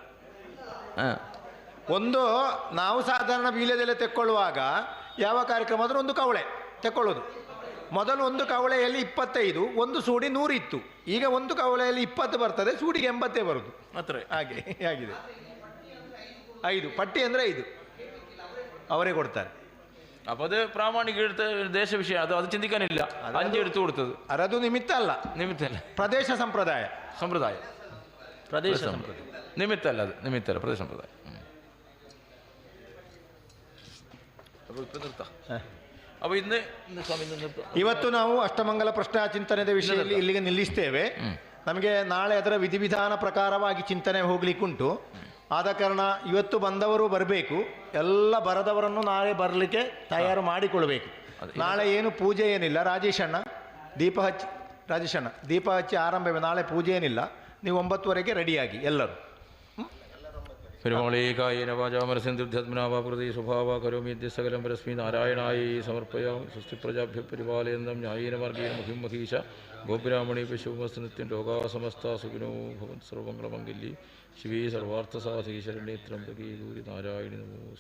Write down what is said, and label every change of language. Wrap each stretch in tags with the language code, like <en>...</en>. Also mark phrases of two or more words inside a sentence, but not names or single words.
<kn>ಒಂದು ನಾವು ಸಾಧಾರಣ ವೀಳ್ಯದೆಲೆ ತೆಕ್ಕೊಳ್ಳುವಾಗ ಯಾವ ಕಾರ್ಯಕ್ರಮ ಆದರೂ ಒಂದು ಕವಳೆ ತೆಕ್ಕೊಳ್ಳೋದು. ಮೊದಲು ಒಂದು ಕವಳೆಯಲ್ಲಿ 25, ಒಂದು ಸೂಡಿ 100 ಇತ್ತು. ಈಗ ಒಂದು ಕವಳೆಯಲ್ಲಿ 20 ಬರ್ತದೆ, ಸೂಡಿಗೆ 80 ಬರುದು ಮಾತ್ರ. ಹಾಗೆ ಆಗಿದೆ. 5 ಪಟ್ಟಿ ಅಂದರೆ 5 ಅವರೇ ಕೊಡ್ತಾರೆ.</kn> <ml>അപ്പോൾ അത് പ്രാമാണിക എടുത്ത ദേശവിഷയം, അത് ചിന്തിക്കാനില്ല. 5 എടുത്തു കൊടുത്തത്</ml> <kn>ಅದು ನಿಮಿತ್ತ ಅಲ್ಲ, ಪ್ರದೇಶ ಸಂಪ್ರದಾಯ. ಪ್ರದೇಶ ಸಂಪ್ರದಾಯ ನಿಮಿತ್ತ ಅಲ್ಲ, ಅದು ನಿಮಿತ್ತ ಅಲ್ಲ, ಪ್ರದೇಶ ಸಂಪ್ರದಾಯ.</kn> <ml>അപ്പോൾ ഇപ്പം നിർത്താം. അപ്പോൾ ഇന്ന് ಸ್ವಾಮಿ നിർത്താം.</ml> <kn>ಇವತ್ತು ನಾವು ಅಷ್ಟಮಂಗಲ ಪ್ರಶ್ನೆ ಚಿಂತನೆಯ ವಿಷಯದಲ್ಲಿ ಇಲ್ಲಿಗೆ ನಿಲ್ಲಿಸ್ತೇವೆ. ನಮಗೆ ನಾಳೆ ಅದರ ವಿಧಿವಿಧಾನ ಪ್ರಕಾರವಾಗಿ ಚಿಂತನೆ ಹೋಗ್ಲಿಕ್ಕುಂಟು. ಆದ ಕಾರಣ ಇವತ್ತು ಬಂದವರು ಬರಬೇಕು, ಎಲ್ಲ ಬರದವರನ್ನು ನಾಳೆ ಬರಲಿಕ್ಕೆ ತಯಾರು ಮಾಡಿಕೊಳ್ಬೇಕು. ನಾಳೆ ಏನು ಪೂಜೆ ಏನಿಲ್ಲ. ರಾಜೇಶಣ್ಣ ದೀಪ ಹಚ್ಚಿ ಆರಂಭವೇ. ನಾಳೆ ಪೂಜೆ ಏನಿಲ್ಲ. ನೀವು 9:30ಗೆ ರೆಡಿಯಾಗಿ ಎಲ್ಲರೂ.</kn> <sa>പെരുമാളേകായേന വാചാമരസിന്ദുദ്ധ്യാത്മനാവാകൃതി സ്വഭാവ കരോമി സകലം പരസ്മി നാരായണായി സമർപ്പയാമി. സ്വസ്തി പ്രജാഭ്യ പരിപാലയന്തം ന്യായേന മാർഗേണ മുഖിം മഹീശ ഗോപുരാമണി പശുമസ്തു നിത്യം ലോകാ സമസ്ത സുഖിനോ ഭവന്തു സർവമംഗളമംഗല്യേ ശിവേ സർവാർത്ഥസാധി ശരണ്യേ ത്രംബകേ ഗൗരി നാരായണി നമോസ്തുതേ.</sa>